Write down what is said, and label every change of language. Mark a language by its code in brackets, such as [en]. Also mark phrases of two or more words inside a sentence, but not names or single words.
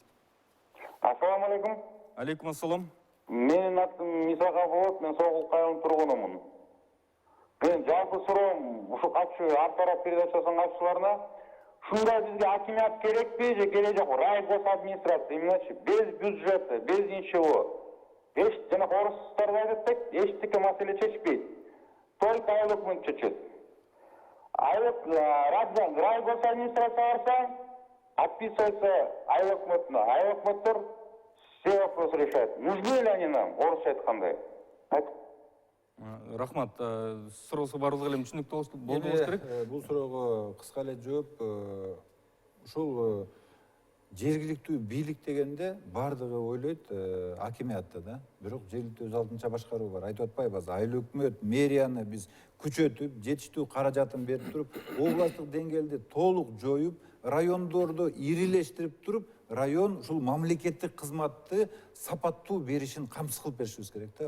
[ar] السلام عليكم. عليكم السلام. [ky] Менин атым Мисака болот, мен Согул Кайрым тургунумун. Мен жалпы суроом ушу катчу ар тарап передачасынын катчыларына ушундай бизге акимият керекпи же керек жок? Райгосадминистрация, [ru] именно без бюджета, без ничего. [ky] Жана орустар да айтат, эчтеке маселе чечпейт. Только айыл өкмөт чечет. Райгосадминистрация барса, отписывается айыл өкмөтүнө. Айыл өкмөттөр [ru] все вопросы решают. Нужны ли они нам? [ky] Орусча айткандай. Рахмат. Суроосу баарыбызга эле түшүнүктүү болуш керек. Бул суроого кыска эле жооп, ушул жергиликтүү бийлик дегенде баардыгы ойлойт акимиятта да. Бирок жергиликтүү өз алдынча башкаруу бар. Айтып атпайбы азыр айыл өкмөт, мэрияны биз күчөтүп, жетиштүү каражатын берип туруп, областтык деңгээлде толук жоюп, райондорду ирилештирип туруп, район ушул мамлекеттик кызматты сапаттуу беришин камсыз кылып беришибиз керек да.